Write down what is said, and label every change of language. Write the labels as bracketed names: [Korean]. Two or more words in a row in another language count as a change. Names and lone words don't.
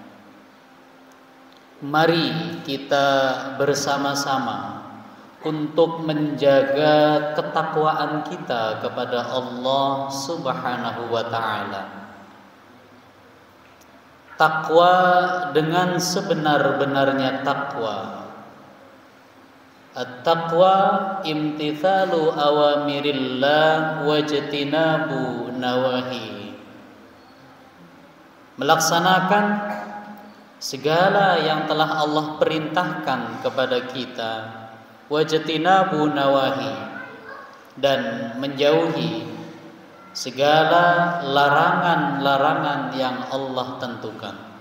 [Indonesian] Mari kita bersama-sama untuk menjaga ketakwaan kita kepada Allah [Arabic] سبحانه وتعالى. [Indonesian] Takwa dengan sebenar-benarnya takwa. [Arabic] التقوى امتثال أوامر الله واجتناب نواهي. [Indonesian] Melaksanakan segala yang telah Allah perintahkan kepada kita, [Arabic] واجتناب نواهي, [Indonesian] dan menjauhi segala larangan-larangan yang Allah tentukan.